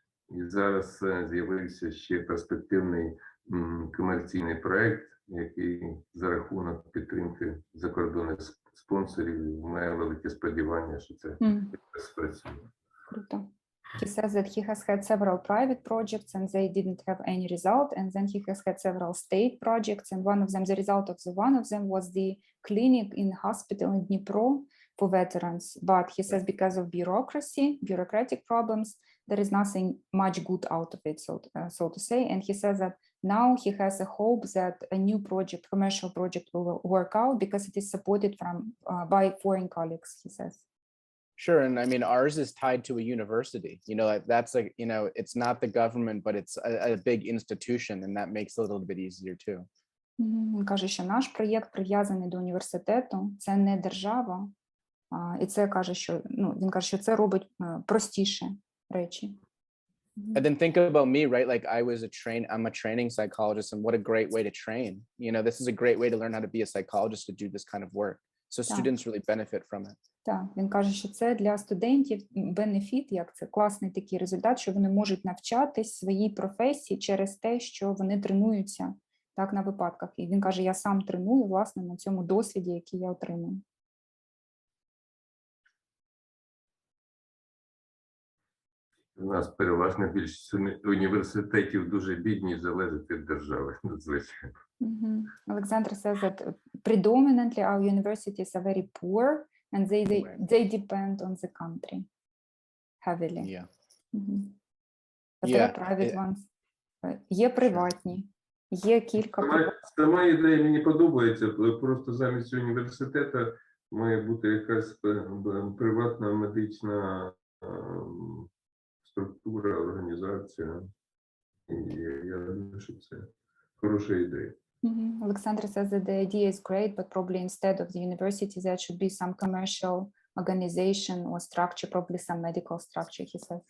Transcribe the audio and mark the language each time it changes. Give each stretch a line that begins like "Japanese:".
Ukrainian: І зараз з'явився ще перспективний комерційний проєкт, який за рахунок підтримки закордонних спонсорів має велике сподівання, що це спрацює. Круто.
English: He says that he has had several private projects and they didn't have any result, and then he has had several state projects, and one of them, the result of the one of them was the clinic in the hospital in Dnipro for veterans. But he says because of bureaucratic problems, there is nothing much good out of it, so to say. And he says that now he has a hope that a new project, commercial project, will work out because it is supported by foreign colleagues, he says. Sure, and I mean, ours is tied to a university, you know, like that's like, you know, it's not the government, but it's a big institution, and that makes it a little bit easier too.
Ukrainian: Він каже, що наш проєкт прив'язаний до університету, це не держава, і це каже, що, ну, він каже, що це робить простіше речі.
English: And then think about me, right? Like I'm a training psychologist, and what a great way to train. You know, this is a great way to learn how to be a psychologist, to do this kind of work. So students really benefit from it.
Ukrainian: Так, він каже, що це для студентів бенефіт, як це класний такий результат, що вони можуть навчатись своїй професії через те, що вони тренуються так на випадках. І він каже, я сам треную, власне, на цьому досвіді, який я отримую. У нас переважна більшість університетів дуже бідні, залежить від держави, звичайно.
English: Alexander says that predominantly our universities are very poor and they depend on the country heavily. Yeah. But there are private ones.
Ukrainian: Є приватні, є кілька. Сама ідея мені подобається, просто замість університету має бути якась приватна медична структура, організація. І я думаю, що це хороша ідея.
English: Alexander says that the idea is great, but probably instead of the university, there should be some commercial organization or structure, probably some medical structure, he says.